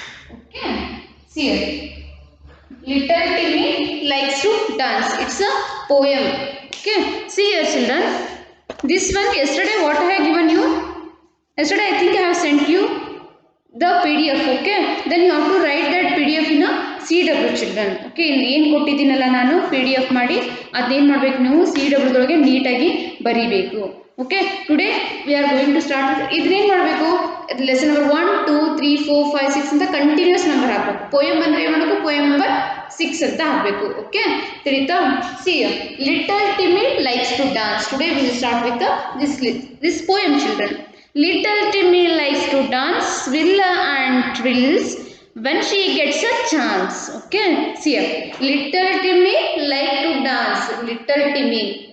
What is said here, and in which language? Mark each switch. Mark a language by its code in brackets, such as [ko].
[en] Okay. See here. Little Timmy likes to dance. It's a poem. Okay. See here, children. This one yesterday what I have given you? Yesterday I think I have sent you the PDF, okay. Then you have to write that PDF in a CW, children, okay. [kn] ಇಲ್ಲಿ ಏನು ಕೊಟ್ಟಿದ್ದೀನಲ್ಲ ನಾನು PDF ಮಾಡಿ ಅದೇನು ಮಾಡಬೇಕು ನೀವು CW ದೊಳಗೆ ನೀಟಾಗಿ ಬರೀಬೇಕು, okay. [en] Today we are going to start with [kn] ಇದನ್ನೇನು ಮಾಡಬೇಕು, ಲೆಸನ್ ನಂಬರ್ 1 2 3 4 5 6 ಅಂತ ಕಂಟಿನ್ಯೂಸ್ ನಂಬರ್ ಹಾಕಬೇಕು. ಪೋಯಮ್ ಬಂದ್ರೆ ಏನು ಮಾಡಬೇಕು, ಪೋಯಮ್ ನಂಬರ್ 6 ಅಂತ ಹಾಕಬೇಕು, ಓಕೆ. ತಿಳಿತಾ? [en] See little Timmy likes to dance. Today we will start with this poem, children. Little Timmy likes to dance, swill and twirls when she gets a chance. Okay, see here. Little Timmy like to dance. Little Timmy.